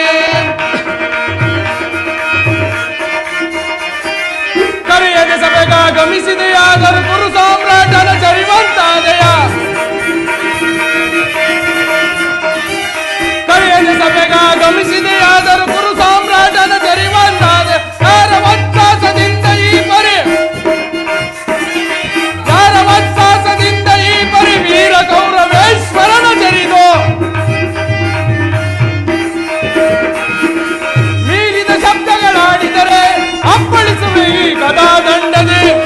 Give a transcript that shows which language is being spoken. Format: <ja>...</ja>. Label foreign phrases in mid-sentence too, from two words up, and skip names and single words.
<kn>ಕರೆಯದೆ ಸಭೆಗಾಗಮಿಸಿದೆಯಾದರೂ ಕುರು ಸಾಮ್ರಾಟನ ಚರಿವಂತಾದೆಯ. ಕರೆಯದೆ ಸಭೆಗಾಗಮಿಸಿದೆಯಾದರೂ ಕುರು ಸಾಮ್ರಾಟನ ಚರಿವಂತಾದೆ. ಯಾರವತ್ಸಾಸದಿಂದ ಈ ಪರಿ ವೀರ ಕೌರವೇಶ್ವರನ ಜರಿದು ಮೀರಿದ ಶಬ್ದಗಳಾಡಿದರೆ ಅಪ್ಪಳಿಸುವೆ ಈ ಗದಾದಂಡದಿ.</kn>